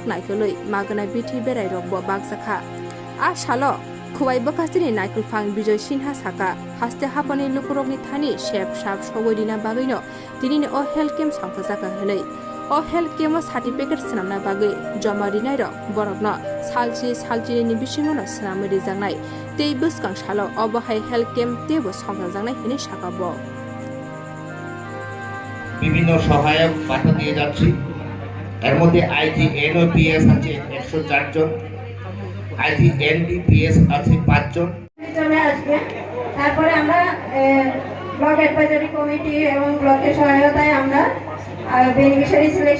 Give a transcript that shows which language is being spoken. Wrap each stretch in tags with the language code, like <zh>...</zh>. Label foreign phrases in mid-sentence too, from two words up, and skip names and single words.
<trp>naikoloi magona bithi berai rokbo bagjakha asalo Khwai bakasini naikul phang Bijoy Sinha saka haste hapani lukurokni thani shep sap sogoidina bagino tinini o</trp> <en>health camp</en> <trp>songkhajaka hanai o</trp> <en>health camp</en> <trp>o certificate sanamna bagai joma rinai rok borokno salchi ni bisingo no sanamai rijangnai tei buskang salo obahai</trp> <en>health camp</en> <trp>tebo songkhajangnai hini sakabo</trp> <bn>বিভিন্ন সহায়ক বাধা দিয়ে যাচ্ছি এর মধ্যে IGNOPS আছে 104 জন IGNDPS আছে 5 জন চলে আসবে তারপরে আমরা</bn> <en>block advisory committee</en> <bn>এবং ব্লকের সহায়তায় আমরা</bn> <en>beneficiary selection</en>